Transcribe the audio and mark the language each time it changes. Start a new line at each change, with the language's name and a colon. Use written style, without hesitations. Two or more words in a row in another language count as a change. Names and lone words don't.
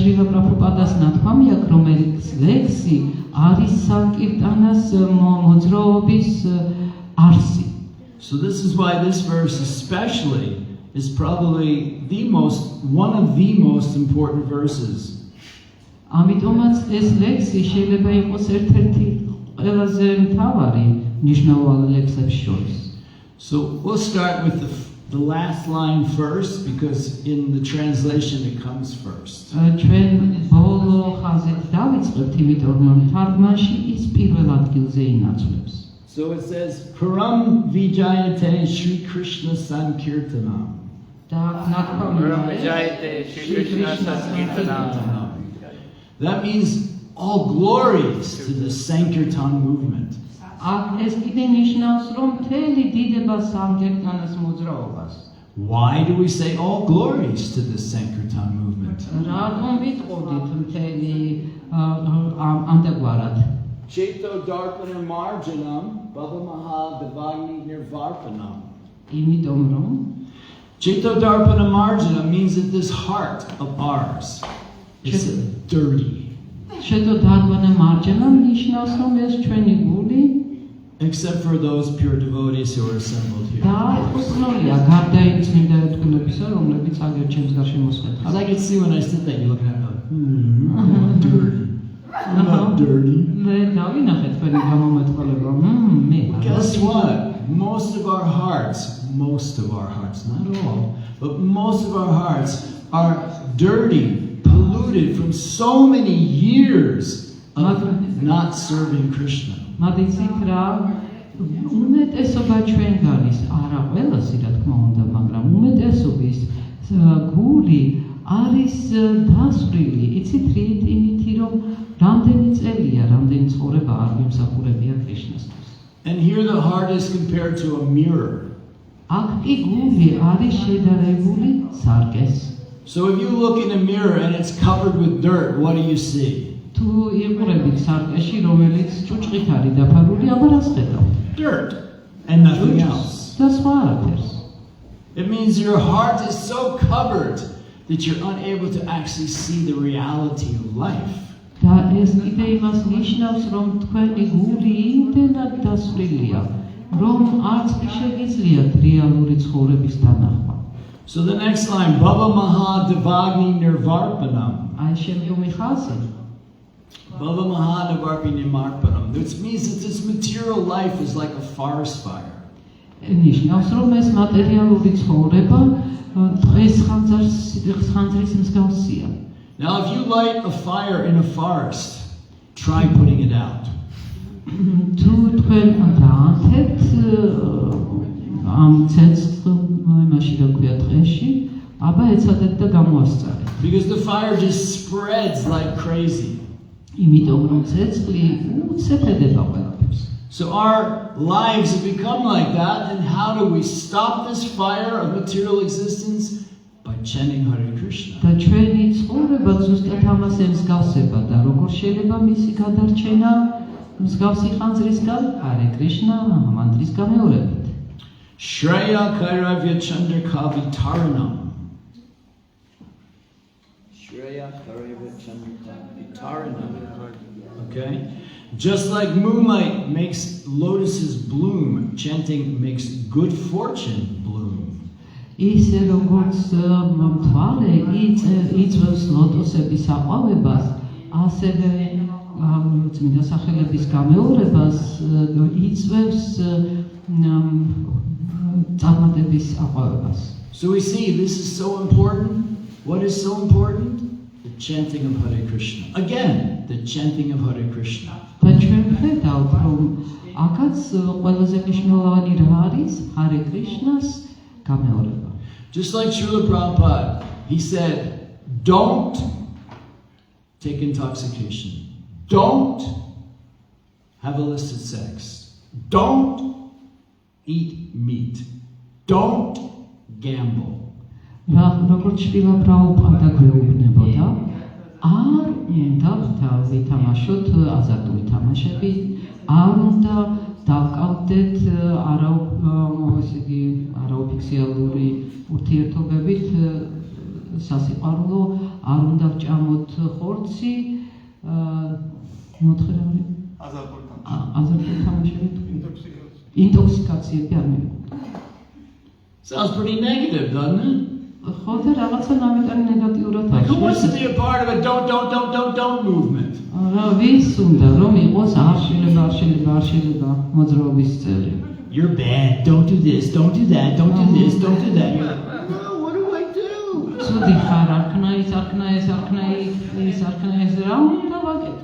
English: So this is why this verse especially is probably one of the most important verses. So we'll start with the last line first because in the translation it comes first.
Georgian: ჩვენ ბოლო ხაზით დავიწყებთ, იმიტომ რომ თარგმანში ის პირველ ადგილზე ინაცვლებს.
English: So it says,
Sanskrit: परं विजयते श्री कृष्ण सङ्कीर्तनम्.
Georgian: და
Sanskrit: जयते श्री कृष्ण सङ्कीर्तनम्.
English: That means all glories to the Sankirtan movement.
Georgian: ეს კიდე ნიშნავს, რომ მთელი დიდება სამკირტანას მოძრაობას.
English: Why do we say all glories to the Sankirtan movement?
Georgian: რატომ ვიტყოდით მთელი ამდაგვარად?
Sanskrit: चेतो दर्पण मार्जनम्, भव महा दावाग्नि निर्वापणम्.
Georgian: იმიტომ რომ
Sanskrit: चेतो दर्पण मार्जनम्
English: means that this heart of ours is dirty.
Sanskrit: चेतो दर्पण मार्जन
Georgian: ნიშნავს, რომ ეს ჩვენი გული
English: Except for those pure devotees who are assembled here.
Georgian: დაუწნულია გარდა იმ წმინდა ერთგულებისა, რომლებიც აგერ ჩემს გარშემო მოსხდეთ.
English: As I can see when I sit there, you're looking at me like, I'm dirty. I'm not dirty.
Georgian: მე დავინახე თქვენი გამომეტყველება. მე
English: Guess what? Most of our hearts, not all, but most of our hearts are dirty, polluted from so many years of not serving Krishna.
Georgian: მადიცით რა უმეტესობა ჩვენგანის, არა ყველასი რა თქმა უნდა, მაგრამ უმეტესობის გული არის დასწრილი. იცით რით? იმითი რომ რამდენი წელია, რამდენი ცხოვრება არ გვიმსახურებია კრიშნასთვის.
English: And here the heart is compared to a mirror.
Georgian: აქ კი გული არის შედარებული სარკეს.
English: So if you look in a mirror and it's covered with dirt, what do you see?
Georgian: თუ იყურებით სარკეში, რომელიც ჭუჭყით არის დაფარული, აბა რას ხედავთ?
English: Dirt and nothing else.
Georgian: და სხვა არაფერს.
English: It means your heart is so covered that you're unable to actually see the reality of life.
Georgian: და ეს კიდე იმას ნიშნავს, რომ თქვენი გული იმდენად დასწრილია, რომ არც კი შეგიძლიათ რეალური ცხოვრების დანახვა.
English: So the next line,
Sanskrit: भव महा दावाग्नि निर्वापणम्.
Georgian: აი შემდგომი ხაზი.
Sanskrit: भव महा दावाग्नि निर्वापणम्.
English: Which means that this material life is like a forest fire.
Georgian: ნიშნავს, რომ ეს მატერიალური ცხოვრება დღეს ხანძრის მსგავსია.
English: Now, if you light a fire in a forest, try putting it out.
Georgian: თუ თქვენ დაანთებთ ამ ცეცხლ იმაში რა ქვია ტყეში, აბა ეცადეთ და გამოასწარეთ.
English: Because the fire just spreads like crazy.
Georgian: იმიტომ რომ ცეცხლი უცეფედება ყველაფერს.
English: So our lives have become like that, and how do we stop this fire of material existence? By chanting Hare Krishna.
Georgian: და ჩვენი ცხოვრება ზუსტად ამას ემსგავსება და როგორ შეიძლება მისი გადარჩენა მსგავსი ხანძრისგან Hare Krishna მანტრის გამეორებით.
Sanskrit: श्रेयः कैरव चन्द्रिकावि तरणम्. श्रेयः कैरव चन्द्रिकावि तरणम्.
English: Okay? Just like moonlight makes lotuses bloom, chanting makes good fortune bloom.
Georgian: ისე როგორც მთვარე იწვევს ლოტოსების აყვავებას, ასევე წმინდა სახელების გამეორებას იწვევს წარმატების აყვავებას.
English: So we see this is so important. What is so important? The chanting of Hare Krishna. Again, the chanting of Hare Krishna.
Georgian: და ჩვენ ხედავთ, რომ აქაც ყველაზე მნიშვნელოვანი რა არის? Hare Krishnas გამეორება.
English: Just like Srila Prabhupada, he said, don't take intoxication. Don't have illicit sex. Don't eat meat. Don't gamble.
Georgian: როგორც შრილა პრაბჰუპადა გვეუბნებოდა, არ უნდა ვითამაშოთ აზარტული თამაშები, არ უნდა დავკავდეთ არაოფიციალური ურთიერთობებით სასიყვარულო, არ უნდა ვჭამოთ ხორცი, მოთხრეული აზარტული თამაშებით, ინტოქსიკაციები არ მივიღოთ.
English: Sounds pretty negative, doesn't it?
Georgian: ხო და რაღაცა ნამეტარი ნეგატიურად
English: Like, who wants to
Georgian: აქვს.
English: be a part of a don't movement?
Georgian: ვის უნდა რომ იყოს არ შეიძლება მოძრაობის წევრი.
English: you're bad, don't do this, don't do that, don't do this, don't do that. You're like, no, what do I do?
Georgian: ცუდი ხარ, არქნა ის, არქნა ეს, არქნა ის, არქნა ეს, რა უნდა ვაკეთო?